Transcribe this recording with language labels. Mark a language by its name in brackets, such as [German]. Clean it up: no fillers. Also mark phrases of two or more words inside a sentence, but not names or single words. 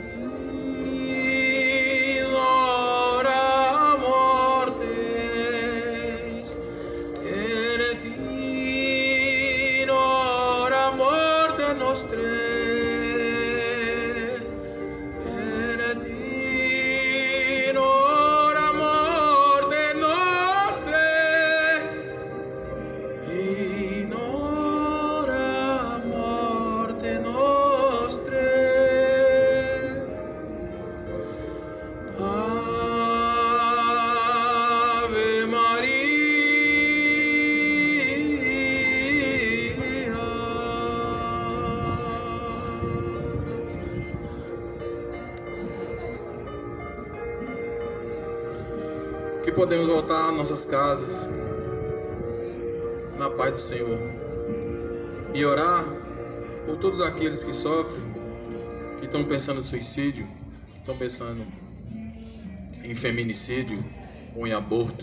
[Latin] hora mortis, in hora morte nostre, in hora morte nostre, in hora morte nostre. Ave Maria. [Portuguese] Que podemos voltar às nossas casas na paz do Senhor e orar por todos aqueles que sofrem, que estão pensando em suicídio, estão pensando em feminicídio ou em aborto.